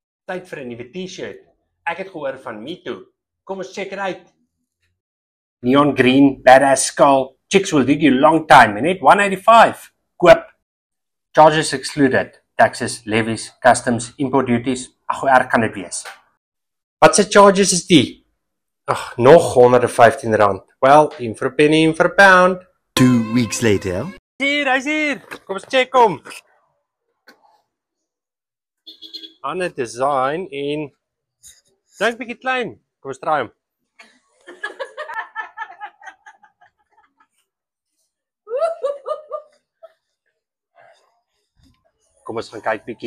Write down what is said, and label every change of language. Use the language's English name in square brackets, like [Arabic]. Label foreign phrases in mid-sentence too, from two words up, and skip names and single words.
[Afrikaans] Tyd vir 'n nuwe T-shirt. Ek het gehoor van MeToo. Kom ons [English] check it [Afrikaans] uit. [English] Neon green, badass skull. Chicks will dig you long time. [Afrikaans] Net $185. Koop. [English] Charges excluded. Taxes, levies, customs, import duties. [Afrikaans] Ag, hoe erg kan dit wees? Wat se charges is die? Ag, nog R115. [English] Well, in for a penny, in for a pound. 2 weeks later. [Afrikaans] Hy's hier. Kom ons check hom. Ander design en dink bietjie klein. Kom ons try hom. Kom ons gaan kyk bietjie.